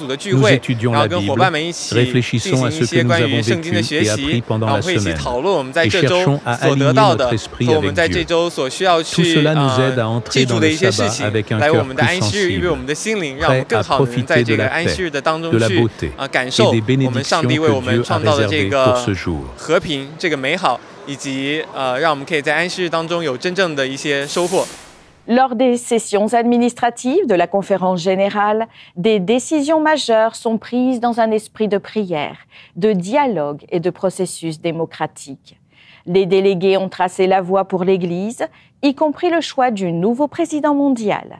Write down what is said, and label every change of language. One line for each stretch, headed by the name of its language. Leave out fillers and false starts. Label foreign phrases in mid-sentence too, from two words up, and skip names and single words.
Chinese: 的聚会，然后跟伙伴们一起进行一些关于圣经的学习，然后会一起讨论我们在这周所得到的和我们在这周所需要去记住的一些事情，来我们的安息日预备我们的心灵，让我们更好的能在这个安息日的当中去感受我们上帝为我们创造的这个和平，这个美好，以及让我们可以在安息日当中有真正的一些收获。
French: Lors des sessions administratives de la conférence générale, des décisions majeures sont prises dans un esprit de prière, de dialogue et de processus démocratique. Les délégués ont tracé la voie pour l'Église, y compris le choix du nouveau président mondial.